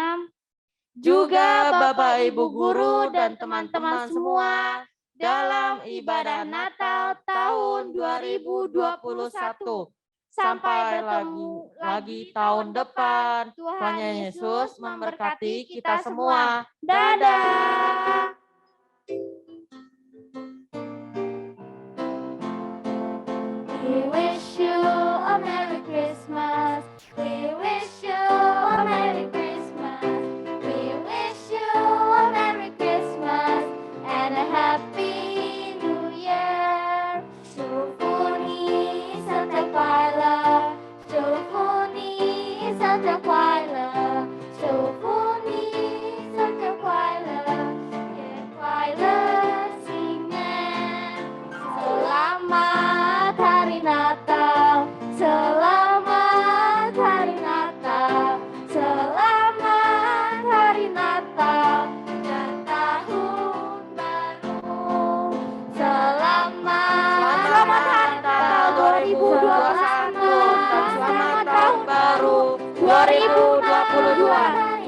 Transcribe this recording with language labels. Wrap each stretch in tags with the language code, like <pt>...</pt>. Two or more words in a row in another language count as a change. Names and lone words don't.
<id>juga Bapak Ibu guru dan teman-teman semua dalam ibadah Natal tahun 2021. Sampai bertemu lagi tahun depan. Tuhan Yesus memberkati kita semua. Dadah.</id> <en>We wish you a Merry Christmas. We wish you a Merry Christmas. We wish you a Merry Christmas and a Happy New Year.</en> <zh>祝福你圣诞快乐，祝福你圣诞快乐，祝福你圣诞快乐，也快乐新年。</zh> <id>Selamat Hari Natal, selamat Hari Natal, selamat Hari Natal dan tahun baru. Selamat Hari Natal 2021 dan selamat tahun baru 2022.</id>